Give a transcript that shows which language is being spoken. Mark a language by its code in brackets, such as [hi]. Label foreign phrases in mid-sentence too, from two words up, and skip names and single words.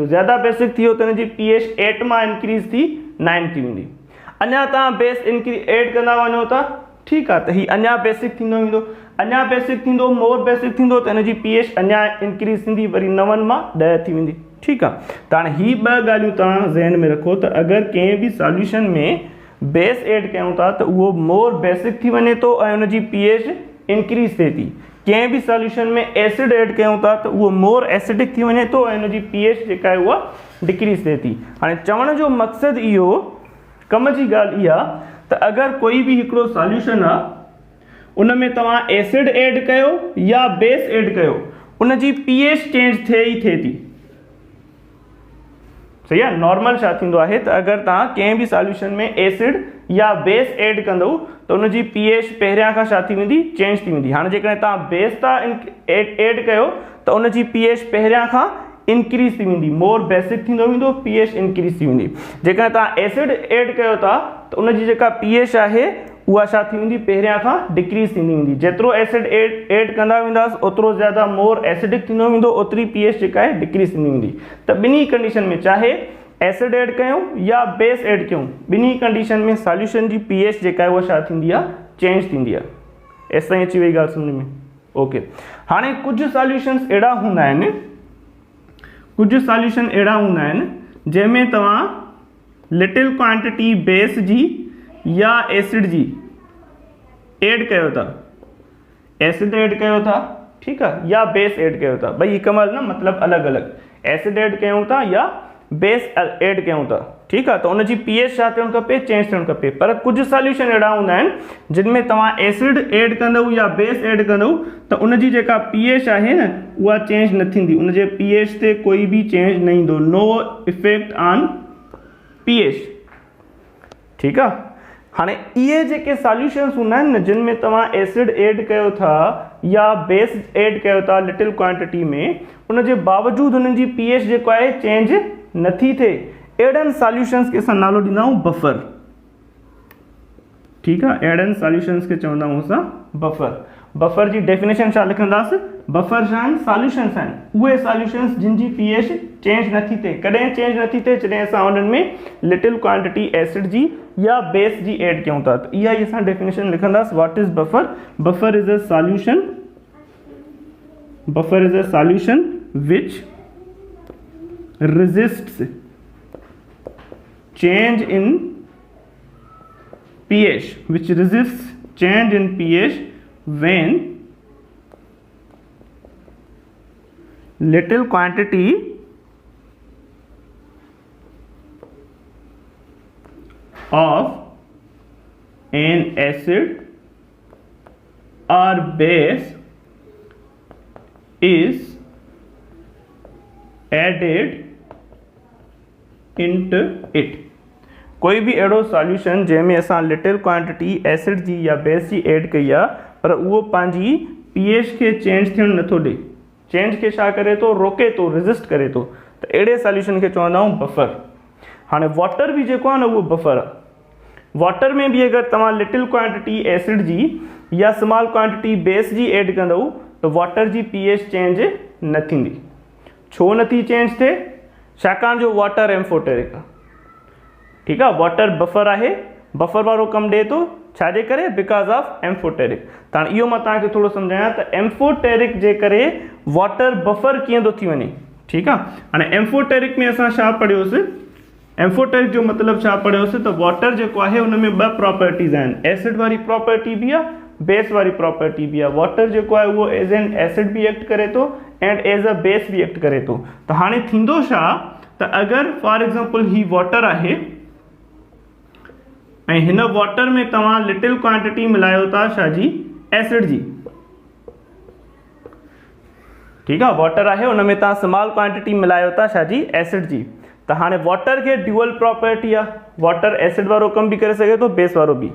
[sd] ज़्यादा बेसिक थी वियो त हिन जी pH 8 मां इंक्रीज़ थी 9 थी वेंदी। अञा तव्हां [en] base add [sd] कंदा वञो था, ठीकु आहे, त ही अञा बेसिक थींदो वेंदो। अञा बेसिक थींदो, [en] more basic [sd] थींदो त हिन जी pH अञा इंक्रीज़ थींदी, वरी 9 मां 10 थी वेंदी। ठीकु आहे, त हाणे ही ॿ ॻाल्हियूं तव्हां ज़हन में रखो त अगरि कंहिं बि सॉल्यूशन में [en] base add [sd] कयूं था त उहो [en] more basic [sd] थी वञे थो ऐं हुनजी [en] pH increase [sd] थिए थी। कंहिं बि सॉल्यूशन में [en] acid add [sd] कयूं था त उहो [en] more acidic [sd] थी वञे थो ऐं हुनजी pH जेका आहे उहा डिक्रीज़ थिए थी। हाणे चवण जो मक़सदु इहो, कम जी ॻाल्हि इहा त अगरि कोई बि हिकिड़ो सॉल्यूशन आहे उन में तव्हां [en] acid add [sd] कयो या [en] base add [sd] कयो, उनजी [en] pH change [sd] थिए ई थिए थी। सही आहे, नॉर्मल छा थींदो आहे त अगरि तव्हां कंहिं बि सॉल्यूशन में एसिड या [en] base add [sd] कंदव त उनजी pH पहिरियां खां छा थी वेंदी, चेंज थी वेंदी। हाणे जेकॾहिं तव्हां बेस था ऐड कयो त उनजी pH पहिरियां खां इंक्रीज़ थी वेंदी, [en] more basic [sd] थींदो वेंदो, [en] pH increase [sd] थी वेंदी। जेकॾहिं तव्हां [en] acid add [sd] कयो था त उनजी जेका pH आहे उहा छा थी वेंदी, पहिरियां खां डिक्रीज़ थींदी वेंदी। जेतिरो [en] acid add [sd] कंदा वेंदासीं ओतिरो ज़्यादा [en] more acidic [sd] थींदो वेंदो, ओतिरी pH जेका आहे डिक्रीज़ थींदी वेंदी। त ॿिन्ही कंडीशन में, चाहे [en] acid add [sd] कयूं या [en] base add [sd] कयूं, ॿिन्ही कंडीशन में सॉल्यूशन जी pH जेका आहे उहा छा थींदी आहे, चेंज थींदी आहे। एस ताईं अची वई ॻाल्हि सम्झ में? ओके। हाणे कुझु सॉल्यूशन्स अहिड़ा हूंदा आहिनि, कुझु सॉल्यूशन अहिड़ा हूंदा आहिनि जंहिंमें तव्हां [en] little quantity base [sd] जी या एसिड जी ऐड कयो था, [en] acid add [sd] कयो था, ठीकु आहे, या [en] base add [sd] कयो था। भई हिकु महिल न मतिलबु अलॻि अलॻि, [en] acid add [sd] कयूं था या [en] base add [sd] कयूं था, ठीकु आहे, त उनजी pH छा थियणु खपे, चेंज थियणु खपे। पर कुझु सॉल्यूशन अहिड़ा हूंदा आहिनि जिन में तव्हां [en] acid add [sd] कंदव या [en] base add [sd] कंदव त उनजी जेका pH आहे न उहा चेंज न थींदी, उनजे pH ते कोई बि चेंज न ईंदो, [en] no effect on pH। [sd] ठीकु आहे, हाणे इहे जेके सॉल्यूशन्स हूंदा आहिनि न जिन में तव्हां [en] acid add [sd] कयो था या [en] base add [sd] कयो था [en] little quantity [sd] में, उनजे बावजूदु उन्हनि जी pH जेको आहे चेंज नथी थिए, अहिड़नि सॉल्यूशन्स खे असां नालो ॾींदा आहियूं बफर। ठीकु आहे, अहिड़नि सॉल्यूशन्स खे चवंदा आहियूं असां बफर। बफर जी डेफिनेशन छा लिखंदासीं, बफर छा आहिनि, सॉल्यूशन्स आहिनि, उहे सॉल्यूशन्स जिन जी [en] pH change [sd] नथी थिए। कॾहिं चेंज नथी थिए, जॾहिं असां उन्हनि में [en] little quantity acid [sd] जी या बेस जी ऐड कयूं था। त इहा ई असां डेफिनेशन लिखंदासीं, [en] what is buffer. buffer is a solution, buffer is a solution which resists change in pH, which resists change in pH when little quantity of an acid or base is added into it। [sd] कोई भी अहिड़ो सॉल्यूशन जंहिंमें असां [en] little quantity acid [sd] जी या बेस जी ऐड कई आहे पर उहो पंहिंजी pH खे चेंज थियणु नथो ॾे, चेंज खे छा करे थो, रोके थो, रेज़िस्ट करे थो, त अहिड़े सॉल्यूशन खे चवंदा आहियूं बफर। हाणे वाटर बि जेको आहे न उहो बफर आहे। वाटर में बि अगरि तव्हां [en] little quantity acid [sd] जी या [en] small quantity base [sd] जी ऐड कंदव त वाटर जी [en] pH change [sd] न थींदी। छो नथी चेंज थिए, छाकाणि जो वाटर एम्फोटेरिक आहे। ठीकु आहे, वाटर बफर आहे, बफर वारो कमु ॾिए थो, छाजे करे, [en] because of amphoteric. [sd] त हाणे इहो मां तव्हांखे थोरो सम्झायां त एम्फोटेरिक जे करे वाटर बफर कीअं थो थी वञे। ठीकु आहे, हाणे एम्फोटेरिक में असां छा पढ़ियोसीं, एम्फोटेरिक जो मतलब छा पढ़ियोसीं त वाटर जेको आहे उन में ॿ प्रॉपर्टीज़ आहिनि, एसिड वारी प्रॉपर्टी बि आहे, बेस वारी प्रॉपर्टी बि आहे। वाटर जेको आहे उहो [en] as an acid [sd] बि एक्ट करे थो [en] and as a base [sd] बि एक्ट करे थो। त हाणे थींदो छा त अगरि [en] for example [sd] ही वाटर आहे ऐं हिन वाटर में तव्हां [en] little quantity [sd] मिलायो था छा जी, एसिड जी, ठीकु आहे। वाटर आहे उन में तव्हां [en] small quantity [sd] मिलायो था छा जी, एसिड जी। त हाणे वाटर खे [en] dual property [sd] आहे, वाटर एसिड वारो कम भी करे सघे थो, बेस वारो भी।